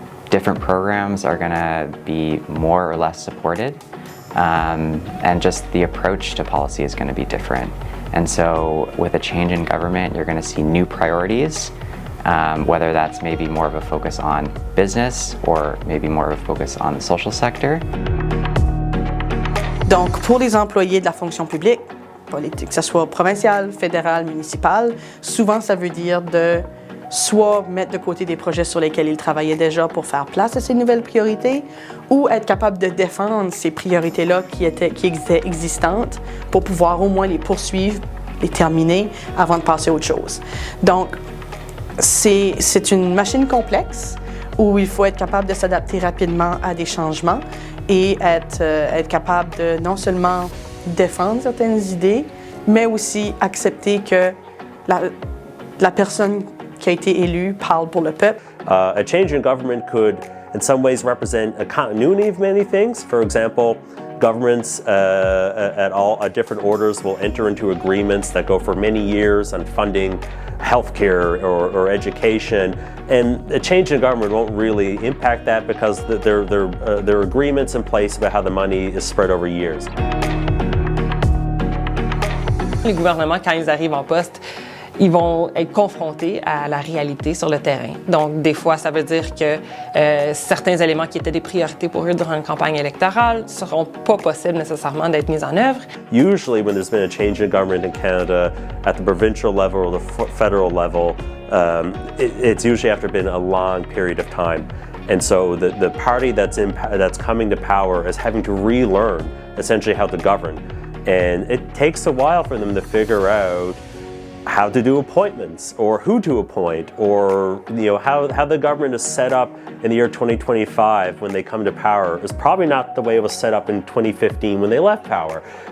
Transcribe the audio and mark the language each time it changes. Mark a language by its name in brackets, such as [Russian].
[English] Different programs are going to be more or less supported, and just the approach to policy is going to be different. And so with a change in government, you're going to see new priorities, whether that's maybe more of a focus on business or maybe more of a focus on the social sector. [French] Donc, pour les employés de la fonction publique, politique, que ce soit provincial, fédéral, municipal, souvent ça veut dire de soit mettre de côté des projets sur lesquels ils travaillaient déjà pour faire place à ces nouvelles priorités, ou être capable de défendre ces priorités-là qui étaient existantes pour pouvoir au moins les poursuivre, les terminer avant de passer à autre chose. Donc, c'est une machine complexe où il faut être capable de s'adapter rapidement à des changements et être capable de non seulement défendre certaines idées, mais aussi accepter que la personne qui a été élue parle pour le peuple. [English] A change in government could, in some ways, represent a continuity of many things. For example, governments at different orders will enter into agreements that go for many years on funding healthcare or education, and a change in government won't really impact that because there are agreements in place about how the money is spread over years. [French] Les gouvernements, quand ils arrivent en poste, ils vont être confrontés à la réalité sur le terrain. Donc, des fois, ça veut dire que certains éléments qui étaient des priorités pour eux durant une campagne électorale ne seront pas possibles nécessairement d'être mis en œuvre. [English] Usually, when there's been a change in government in Canada at the provincial level or the federal level, it's usually after been a long period of time. And so the party that's coming to power is having to relearn essentially how to govern. And it takes a while for them to figure out how to do appointments or who to appoint, or how the government is set up in the year 2025 when they come to power is probably not the way it was set up in 2015 when they left power.